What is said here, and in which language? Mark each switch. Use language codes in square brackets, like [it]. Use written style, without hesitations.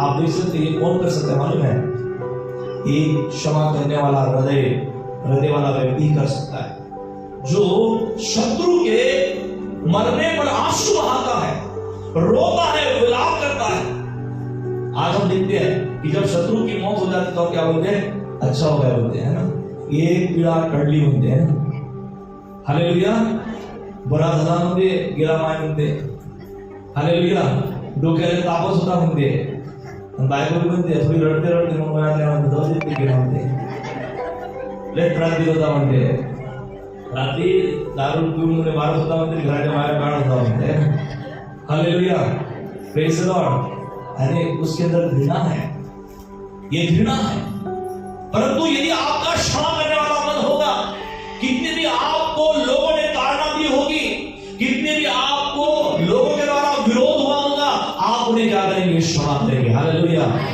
[hi] आप देख सकते हैं ये कौन कर सकता है मालूम है? एक क्षमा करने वाला हृदय वाला व्यक्ति कर सकता है, जो शत्रु के मरने पर आंसू बहाता है, रोता है, विलाप करता है। आज हम देखते हैं कि जब शत्रु की मौत हो जाती है तो क्या बोलते हैं? अच्छा हो गया बोलते हैं ना, ये पीड़ा [mr] टळली म्हणते [hi] हैं ना। हालेलुया। [mr] बरा झाला म्हणते, गेला माय म्हणते। हालेलुया। डोक्याला तापच होता म्हणते, बायको म्हणते थोडी रडते रडते मग मला जाऊ दे गेला म्हणते, लय त्रास दिला होता म्हणते, रात्री दारू पिऊन मारत होता म्हणते, घराच्या बाहेर काढत होता म्हणते। [en] Hallelujah, praise the Lord. [hi] अरे उसके अंदर घृणा है, ये घृणा है। परंतु यदि आपका क्षमा करने वाला मन होगा, कितने भी आपको लोगों ने ताड़ना दी होगी, कितने भी आपको लोगों के द्वारा विरोध हुआ होगा, आप उन्हें क्या करेंगे? क्षमा करेंगे। हालेलुया।